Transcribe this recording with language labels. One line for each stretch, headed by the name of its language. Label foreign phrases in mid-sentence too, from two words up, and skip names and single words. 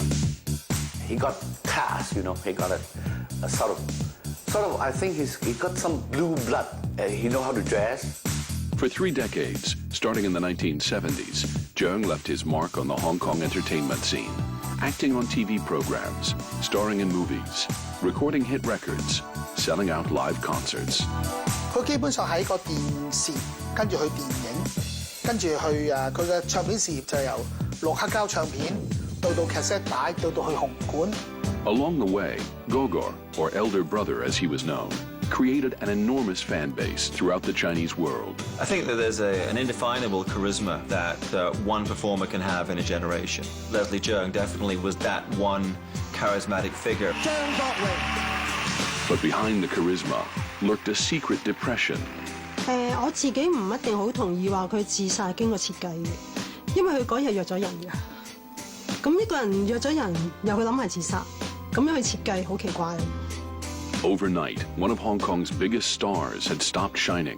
English: He got cast, you know, he got a sort of, I think he got some blue blood. He know how to dress. For 3 decades, starting in the 1970s, Cheung left his mark on the Hong Kong entertainment scene, acting on TV programs, starring in movies, recording hit records, selling out live concerts.
Cantonese: 佢基本上喺個電視，跟住去電影，跟住去佢嘅唱片事業就由錄黑膠唱片到cassette 帶，到去紅館。
English: Along the way, Gogor, or elder brother as he was known, created an enormous fan base throughout the Chinese world. I think that there's an indefinable charisma that one performer can have in a generation. Leslie Cheung definitely was that one charismatic figure. But behind the charisma lurked a secret depression.
Cantonese: 我自己唔一定好同意話佢自殺經過設計嘅，因為佢嗰日約咗人嘅。咁一個人約咗人，又去諗係自殺，咁樣去設計好奇怪。
English: Overnight, one of Hong Kong's biggest stars had stopped shining.